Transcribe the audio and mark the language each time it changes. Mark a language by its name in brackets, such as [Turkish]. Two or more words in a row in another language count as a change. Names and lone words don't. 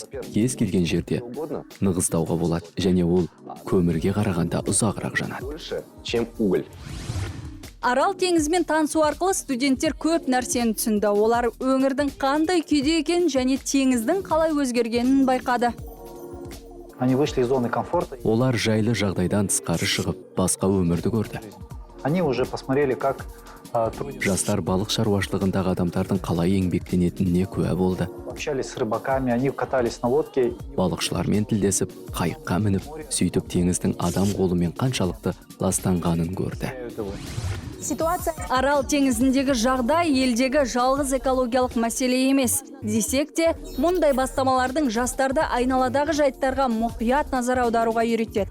[Kazakh] Кез келген жерде нығыздауға болады және ол көмірге қарағанда ұзағырақ жанады. [Russian] Чем уголь. [Kazakh] Арал теңізімен танысу арқылы студенттер көп нәрсені түсінді. Олар өңірдің қандай күйде екенін және теңіздің қалай өзгергенін байқады. [Russian] Они вышли из зоны комфорта. [Kazakh] Олар жайлы жағдайдан тысқары шығып, басқа өмірді көрді. [Russian] Они уже посмотрели, как [Kazakh] Жастар балық шаруашылығындағы адамдардың қалай еңбектенетініне куә болды. [Russian] общались с рыбаками, они катались на лодке. [Kazakh] Балықшылармен тілдесіп, қайыққа мініп, сөйтіп теңіздің адам қолымен қаншалықты ластанғанын көрді. [Russian] Ситуация... [Kazakh] Арал теңізіндегі жағдай елдегі жалғыз экологиялық мәселе емес. Десек те, мұндай бастамалардың жастарды айналадағы жайттарға мұқият назар аударуға үйретеді.